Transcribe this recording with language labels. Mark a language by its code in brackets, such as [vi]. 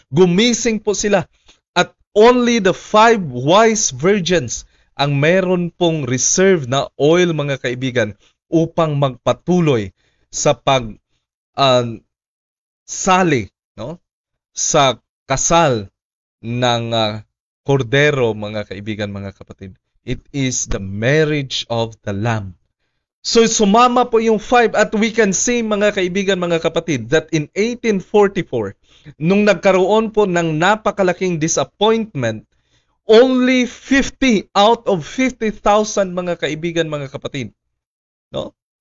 [tl] Gumising po sila at [en] only the 5 wise virgins [tl] ang meron pong reserve na oil, mga kaibigan, upang magpatuloy sa sali, no, sa kasal ng kordero, mga kaibigan, mga kapatid. [en] It is the marriage of the Lamb. [tl] So sumama po yung 5 at [en] we can see, [tl] mga kaibigan, mga kapatid, [en] that in 1844, [tl] nung nagkaroon po ng napakalaking disappointment, [en] only 50 out of 50,000, [tl] mga kaibigan, mga kapatid, no?